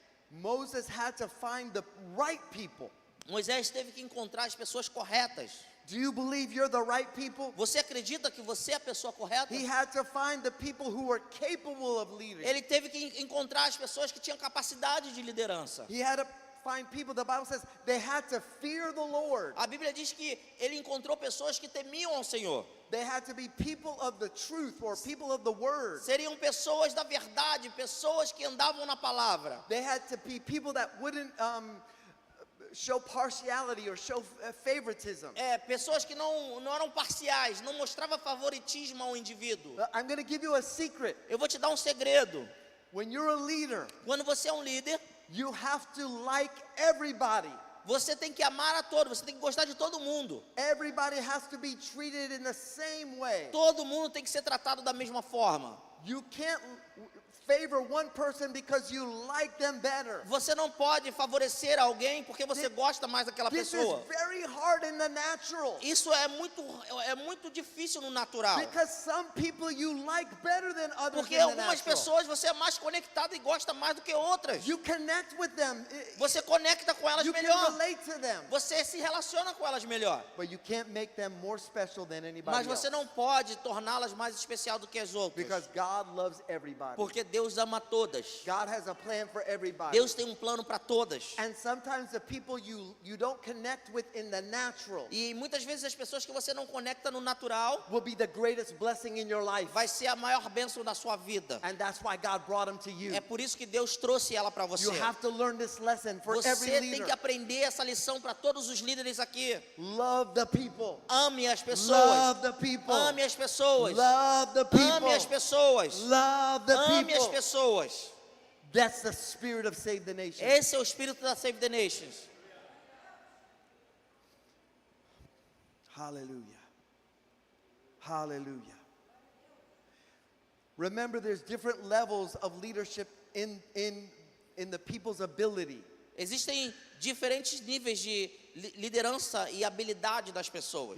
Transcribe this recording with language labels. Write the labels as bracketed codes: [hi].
[en] Moses had to find the right people. [pt] Moisés teve que encontrar as pessoas corretas. [en] Do you believe you're the right people? [pt] Você acredita que você é a pessoa correta? [en] He had to find the people who were capable of leading. [pt] Ele teve que encontrar as pessoas que tinham capacidade de liderança. [en] He had to find people, the Bible says, they had to fear the Lord. [pt] A Bíblia diz que ele encontrou pessoas que temiam ao Senhor. [en] They had to be people of the truth or people of the word. [pt] Seriam pessoas da verdade, pessoas que andavam na palavra. [en] They had to be people that wouldn't show partiality or show favoritism. [pt] Pessoas que não eram parciais, não mostrava favoritismo ao indivíduo. [en] I'm going to give you a secret. [pt] Eu vou te dar um segredo. [en] When you're a leader, [pt] Quando você é um líder, [en] you have to like everybody. [pt] você tem que amar a todos, você tem que gostar de todo mundo. [en] Everybody has to be treated in the same way. [pt] Todo mundo tem que ser tratado da mesma forma. [en] You can't favor one person because you like them better. [pt] Você não pode favorecer alguém porque você gosta mais daquela [en] This is [pt] pessoa. [en] very hard in the natural. [pt] Isso é muito difícil no natural. [en] Because some people you like better than others [pt] Porque [en] in the [pt] algumas [en] natural. [pt] pessoas você é mais conectado e gosta mais do que outras. [en] You connect with them. [pt] Você conecta com elas [en] You can [pt] melhor. [en] relate to them. [pt] Você se relaciona com elas melhor. [en] But you can't make them more special than anybody [pt] Mas [en] else. [pt] você não pode torná-las mais especial do que as outras. [en] Because God loves everybody. [pt] Porque Deus ama todas. [en] God has a plan for everybody. [pt] Deus tem um plano para todas. [en] And sometimes the people you don't connect with in the natural [pt] E muitas vezes as pessoas que você não conecta no natural [en] will be the greatest blessing in your life. [pt] vai ser a maior bênção da sua vida. [en] And that's why God brought them to you. [pt] É por isso que Deus trouxe ela para você. [en] You have to learn this lesson for every [pt] Você tem [en] leader. [pt] que aprender essa lição para todos os líderes aqui. [en] Love the people. [pt] Ame as pessoas. [en] Love the people. [pt] Ame as pessoas. [en] Love the people. [pt] Ame as pessoas. [en] Love the [pt] Ame as [en] people. [pt] pessoas. [en] That's the spirit of Save the Nation. [pt] Esse é o espírito da Save the Nations. [en] Hallelujah. Hallelujah. Remember, there's different levels of leadership in the people's ability. [pt] Existem diferentes níveis de liderança e habilidade das pessoas.